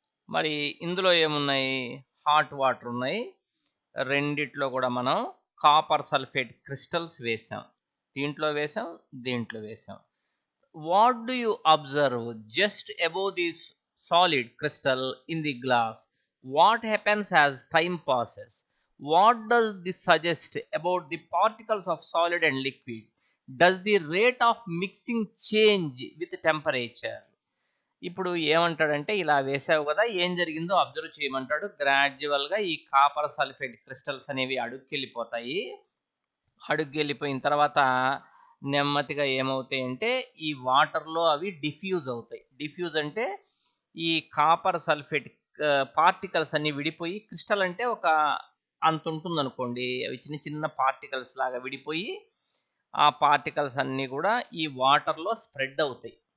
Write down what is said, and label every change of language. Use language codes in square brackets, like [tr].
[te] మరి ఇందులో ఏమున్నాయి? హాట్ వాటర్ ఉన్నాయి. రెండిట్లో కూడా మనం కాపర్ సల్ఫేట్ క్రిస్టల్స్ వేసాం. దీంట్లో వేసాం, దీంట్లో వేసాం. [en] What do you observe just above the solid crystal in the glass? What happens as time passes? What does this suggest about the particles of solid and liquid? Does the rate of mixing change with temperature? [te] ఇప్పుడు ఏమంటాడంటే ఇలా వేసావు కదా, ఏం జరిగిందో observe చేయమంటాడు. గ్రాడ్యువల్గా ఈ copper sulphate crystals అనేవి అడుక్కెళ్ళిపోతాయి. అడుగుకి వెళ్ళిపోయిన తర్వాత నెమ్మదిగా ఏమవుతాయంటే ఈ వాటర్లో అవి డిఫ్యూజ్ అవుతాయి. డిఫ్యూజ్ అంటే ఈ కాపర్ సల్ఫేట్ పార్టికల్స్ అన్ని విడిపోయి, క్రిస్టల్ అంటే ఒక అంత ఉంటుంది అనుకోండి, అవి చిన్న చిన్న పార్టికల్స్ లాగా విడిపోయి ఆ పార్టికల్స్ అన్నీ కూడా ఈ వాటర్లో స్ప్రెడ్ అవుతాయి.